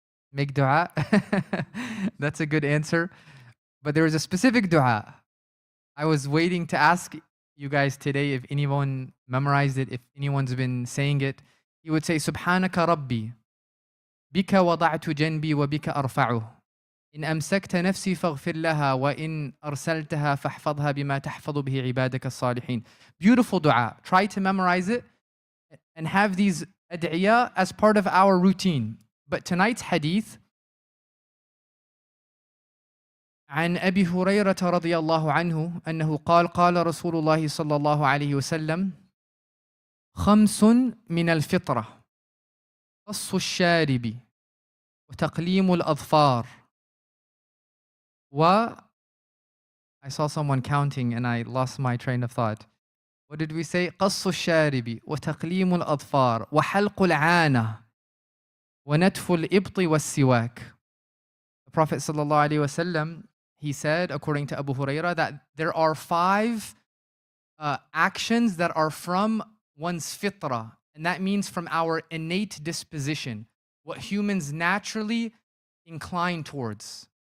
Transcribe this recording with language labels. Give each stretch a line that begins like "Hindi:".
English: Make dua. That's a good answer. But there was a specific dua. I was waiting to ask you guys today if anyone memorized it, if anyone's been saying it. He would say,
Arabic: Subhanaka Rabbi, bika wada'tu janbi wa bika arfa'uh. إن أمسكت نفسي فاغفر لها وإن أرسلتها فاحفظها بما تحفظ به عبادك الصالحين.
English: Beautiful dua. Try to memorize it and have these ad'iyah as part of our routine. But tonight's hadith,
Arabic: عن أبي هريرة رضي الله عنه أنه قال رسول الله صلى الله عليه وسلم خمس من الفطرة قص الشارب وتقليم الأظفار
English: I saw someone counting and I lost my train of thought. What did we say?
Arabic: قص الشارب وتقليم الأظفار وحلق العانة ونتف الإبط والسواك.
English: The Prophet sallallahu alaihi wasallam, he said, according to Abu Huraira, that there are 5 actions that are from one's fitrah, and that means from our innate disposition, what humans naturally incline towards.